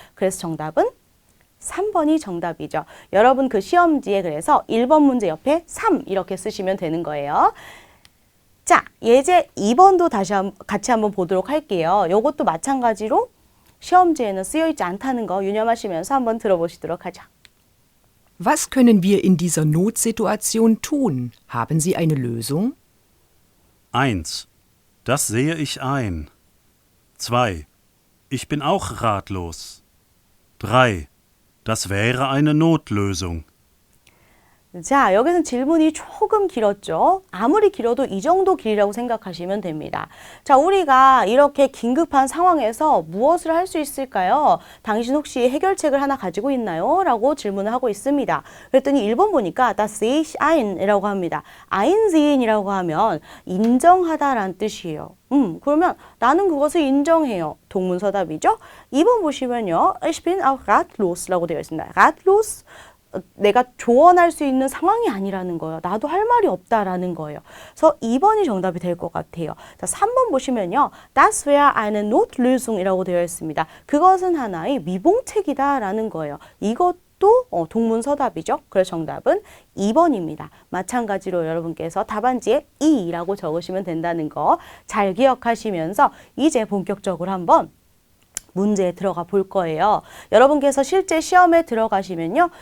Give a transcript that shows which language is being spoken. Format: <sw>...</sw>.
<ko>그래서 정답은 3번이 정답이죠. 여러분 그 시험지에 그래서 1번 문제 옆에 3 이렇게 쓰시면 되는 거예요. 자, 예제 2번도 같이 한번 보도록 할게요. 이것도 마찬가지로 시험지에는 쓰여있지 않다는 거 유념하시면서 한번 들어보시도록 하죠.</ko> <de>Was können wir in dieser Notsituation tun? Haben Sie eine Lösung? 1. Das sehe ich ein. 2. Ich bin auch ratlos. 3. Das wäre eine Notlösung.</de> <ko>자, 여기서는 질문이 조금 길었죠. 아무리 길어도 이 정도 길이라고 생각하시면 됩니다. 자, 우리가 이렇게 긴급한 상황에서 무엇을 할 수 있을까요? 당신 혹시 해결책을 하나 가지고 있나요? 라고 질문을 하고 있습니다. 그랬더니 1번 보니까</ko> <de>das sehe ich ein</de> <ko>이라고 합니다. einsehen 이라고 하면 인정하다라는 뜻이에요. 그러면 나는 그것을 인정해요. 동문서답이죠. 2번 보시면요.</ko> <de>Ich bin auch ratlos</de> <ko>라고 되어 있습니다. ratlos 내가 조언할 수 있는 상황이 아니라는 거예요. 나도 할 말이 없다라는 거예요. 그래서 2번이 정답이 될 것 같아요. 자, 3번 보시면요.</ko> <de>Das wäre eine Notlösung</de> <ko>이라고 되어 있습니다. 그것은 하나의 미봉책이다라는 거예요. 이것도 동문서답이죠. 그래서 정답은 2번입니다. 마찬가지로 여러분께서 답안지에 2라고 적으시면 된다는 거 잘 기억하시면서 이제 본격적으로 한번 문제에 들어가 볼 거예요. 여러분께서 실제 시험에 들어가시면요.</ko>